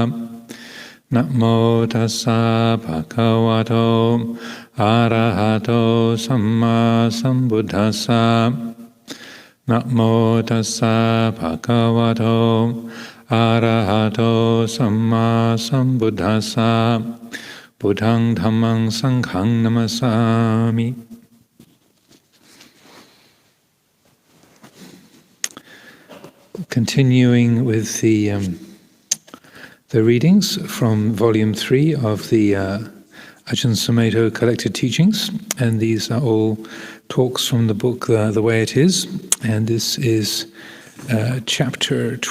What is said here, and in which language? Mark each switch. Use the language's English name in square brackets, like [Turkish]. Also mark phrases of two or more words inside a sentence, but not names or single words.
[Pali] Namo tassa bhagavato arahato samma sambuddhassa. Namo tassa bhagavato arahato samma sambuddhassa. Buddhang dhammang sanghang namasami. [English] Continuing with the readings from Vol.3 of the Ajahn Sumedho Collected Teachings, and these are all talks from the book The Way It Is, and this is chapter